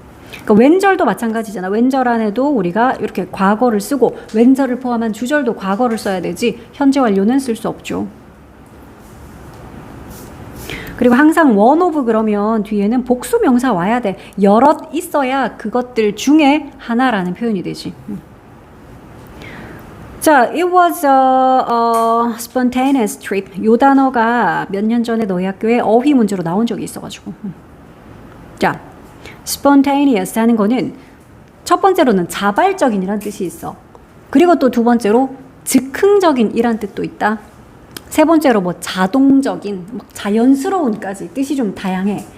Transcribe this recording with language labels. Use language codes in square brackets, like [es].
[ko] 그러니까 왼절도 마찬가지잖아. 왼절 안에도 우리가 이렇게 과거를 쓰고 왼절을 포함한 주절도 과거를 써야 되지 현재 완료는 쓸 수 없죠. 그리고 항상 one of 그러면 뒤에는 복수 명사 와야 돼. 여럿 있어야 그것들 중에 하나라는 표현이 되지. [en] 자, it was a spontaneous trip. [ko] 요 단어가 몇 년 전에 너희 학교에 어휘 문제로 나온 적이 있어가지고. 자, spontaneous 하는 거는 첫 번째로는 자발적인이란 뜻이 있어. 그리고 또 두 번째로 즉흥적인이란 뜻도 있다. 세 번째로 뭐 자동적인, 자연스러운까지 뜻이 좀 다양해.